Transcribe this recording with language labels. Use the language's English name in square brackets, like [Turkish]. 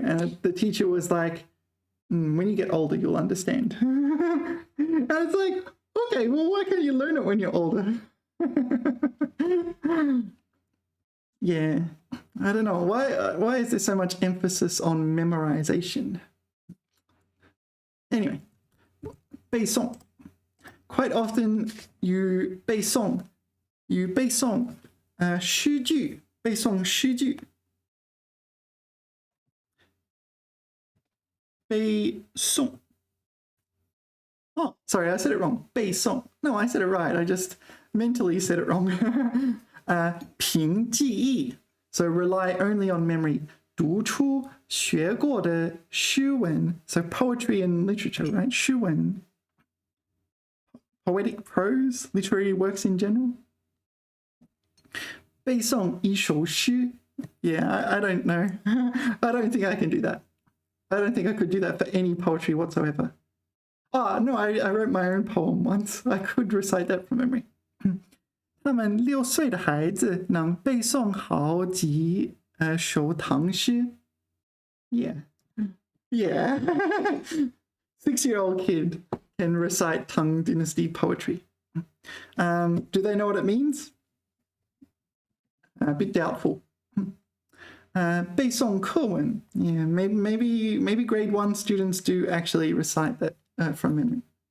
[English] And the teacher was like, "When you get older, you'll understand." And it's like, okay, well, why can't you learn it when you're older? Yeah, I don't know. Why is there so much emphasis on memorization? Anyway, 背诵. Quite often you [Chinese] 背诵诗句, 背诵诗句. [English] 背诵.Oh, sorry, I said it wrong. 背诵.No, I said it right. I just mentally said it wrong. 凭记忆.So rely only on memory. [Chinese] 读出学过的诗文. [English] So poetry and literature, right? [Chinese] 诗文. [English] Poetic prose, literary works in general. [Chinese] 背诵一首诗. [English] Yeah, I don't know. I don't think I can do that. I don't think I could do that for any poetry whatsoever. Oh, no, I wrote my own poem once. I could recite that from memory. [Chinese] 他们6岁的孩子能背诵好几首唐诗. [English] Yeah. Yeah. 6-year-old kid can recite Tang Dynasty poetry. Do they know what it means? A bit doubtful. [Chinese] 背诵课文. [English] Yeah, maybe grade 1 students do actually recite that from memory.